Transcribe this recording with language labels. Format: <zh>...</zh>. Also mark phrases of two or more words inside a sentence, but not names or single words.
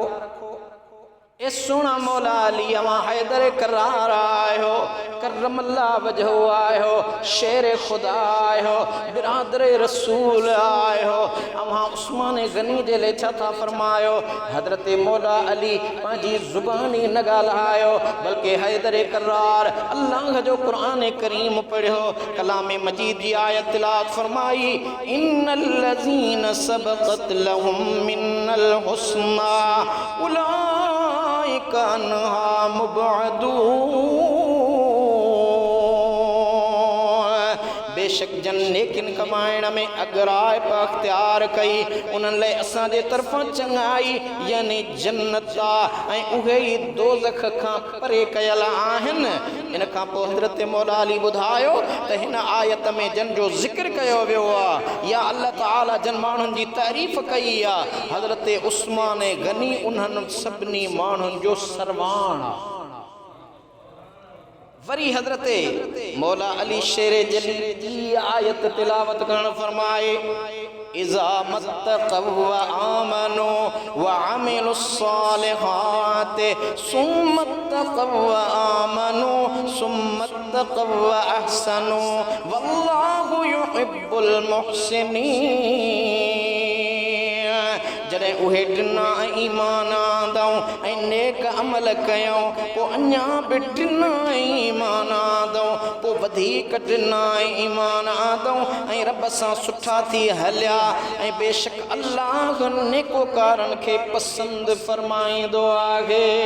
<sd>ए सुहिणा मौला अली अवां हैदर कर्रार आयो</sd> <ar>كرم الله وجهه</ar> <sd>आयो शेर खुदा आयो बिरादर रसूल आयो अवां उस्मान गनी जे लाइ छा था फरमायो? हज़रत मौला अली पंहिंजी ज़ुबानी न ॻाल्हायो बल्कि हैदर कर्रार अल्लाह जो क़ुरान करीम पढ़ियो कलाम मजीद जी आयत तिलावत फरमाई</sd> <ar>إن الذين سبقت لهم منا الحسنى أولئك عنها مبعدون.</ar> <sd>बेशक जन नेकिन कमाइण में अगराए पर अख्तियार कई उन्हनि लाइ असांजे तरफ़ां चङाई यानी जन्नत ऐं उहे ई दोज़ख खां परे कयल आहिनि। इन खां पोइ हज़रत मौला अली ॿुधायो त हिन आयत में जन जो ज़िक्र कयो वियो आहे या अल्लाह ताला जन माण्हुनि जी तारीफ़ कई आहे हज़रत उस्मान गनी उन्हनि सभिनी माण्हुनि जो सरवाण आहे। वरी हज़रत मौला अली शेर जली जी आयत तिलावत करण फरमाए</sd> <ar>إذا ما اتقوا وآمنوا وعملوا الصالحات ثم اتقوا وآمنوا ثم اتقوا وأحسنوا والله يحب المحسنين.</ar> <sd>जॾहिं उहे टिना ईमान आंदऊं ऐं नेक अमल कयूं पोइ अञा बि टिना ईमान आंदऊं पोइ वधीक टिना ईमान आंदऊं ऐं रब सां सुठा थी हलिया ऐं बेशक अल्लाह नेकोकारनि खे पसंदि फरमाईंदो आहे।</sd>